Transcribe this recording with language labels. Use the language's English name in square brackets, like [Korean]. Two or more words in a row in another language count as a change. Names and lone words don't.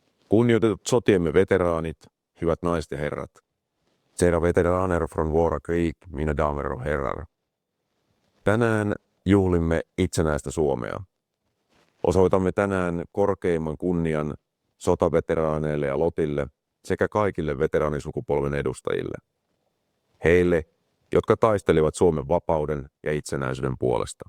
[Finnish] Kunnioitetut sotiemme veteraanit, hyvät naiset ja herrat. [Swedish] Kära veteraner från våra krig, mina damer och herrar. [Finnish] Tänään juhlimme itsenäistä Suomea. Osoitamme tänään korkeimman kunnian sotaveteraaneille ja lotille sekä kaikille veteraanisukupolven edustajille. Heille, jotka taistelivat Suomen vapauden ja itsenäisyyden puolesta.